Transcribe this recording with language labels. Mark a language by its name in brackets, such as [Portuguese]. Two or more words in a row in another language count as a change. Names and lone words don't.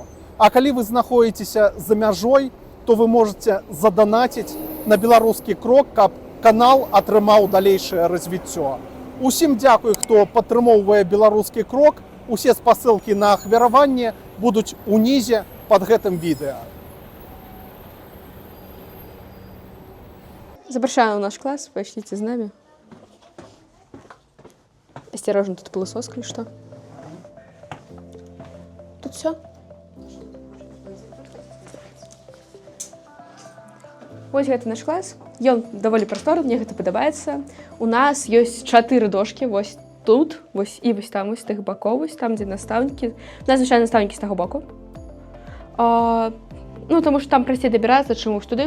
[Belarusian] А калі вы знаходзіцеся за мяжой, то вы можете заданаціць на «Беларускі крок», каб канал атрымаў далейшае развіццё. Усім дзякуй, хто падтрымоўвае «Беларускі крок». Усе спасылкі на ахвяраванне будуць унізе пад гэтым відэа. [Russian] Запрашаю в наш класс, пошлите с нами. Осторожно, тут пылесос, или что? Тут все. [Belarusian] Вось гэта наш клас. Ён даволі прасторны, мне гэта падабаецца. У нас ёсць 4 дошкі, вось тут, вось і вось там, вось з тых бакоў, вось там, дзе настаўнікі. У нас звычайна настаўнікі з таго боку. Ну, таму што там прасцей дабірацца, чым у туды.